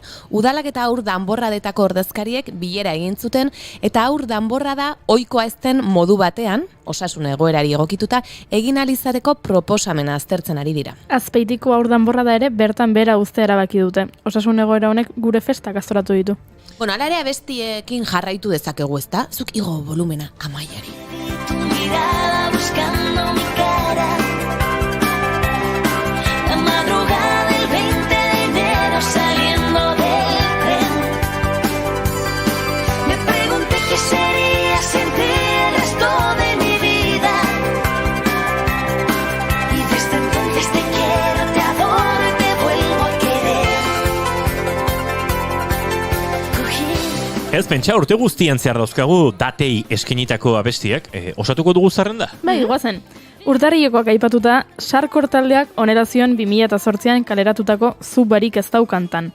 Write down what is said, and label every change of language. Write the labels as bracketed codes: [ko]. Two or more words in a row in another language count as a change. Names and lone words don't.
[eu] Udalak eta aur danborradetako ordezkariek bilera egin zuten eta aur danborra da ohikoa ez den modu batean, osasun egoerari egokituta, egin alizateko proposamena aztertzen ari dira. Azpeitiko aur danborrada ere bertan bera uztea erabaki dute. Osasun egoera honek gure festak aztoratu ditu. Hala ere abestiekin jarraitu dezakegu ezta? Zuk igo volumena Amaiari. [es] Buscando mi cara, la madrugada del 20 de enero saliendo del tren. Me pregunté qué sería sin ti el resto de mi vida. Y desde entonces te quiero, te adoro y te vuelvo a querer. [eu] Ez pentsa, urte guztian zehar dauzkagu datei eskenitako abestiak, osatuko dugu zerrenda? Bai, guazen. Urtarrilekoak aipatuta, Sarkor taldeak onera zioen 2008an kaleratutako Zu barik ez daukantan.